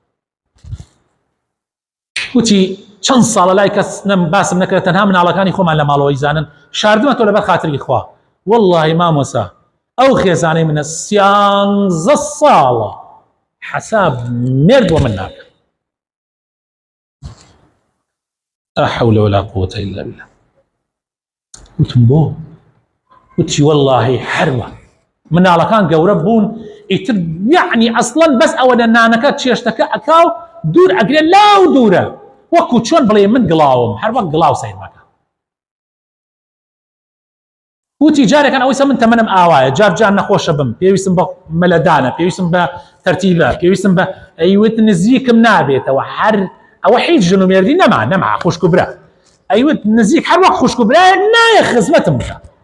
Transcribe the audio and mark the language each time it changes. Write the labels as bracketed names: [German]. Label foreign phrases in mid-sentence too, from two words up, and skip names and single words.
[Central Kurdish] وتی چەند ساڵە لای کەس باسم نەکرێت تەنها مناڵەکانی خۆمان لە ماڵەوەی زانن شاردمە تۆ لەبەر خاتری خوا واللهی مامۆسا ئەو خێزانەی منە 13 ساڵە حساب مرد بۆ من ناکە [Arabic] لا حول ولا قوة إلا بالله [Central Kurdish] وتم بۆ وتی واللهی هەروە مناڵەکان گەورە بوون ئیتر یعنی ئەسڵەن بەس ئەوە لە نانەکە چێشتەکە ئەکاو دوور ئەگرێت لاو دوورە وەکو چۆن بڵێ من گڵاوم هەر وەک گڵاو سەیر مەکە وتی جارێکان ئەوەی من تەمەنم ئاوایە جار نەخۆشە بم پێویستم بە مەلەدانە پێویستم بە تەرتیبە پێویستم بە ئەیوت نزیکم نابێتەوە هەر ئەوە هیچ ژن و مێردی نەما خوشک و برا ئەیوت نزیک هەر وەک خوشک و برایە نایە خزمەتم بکە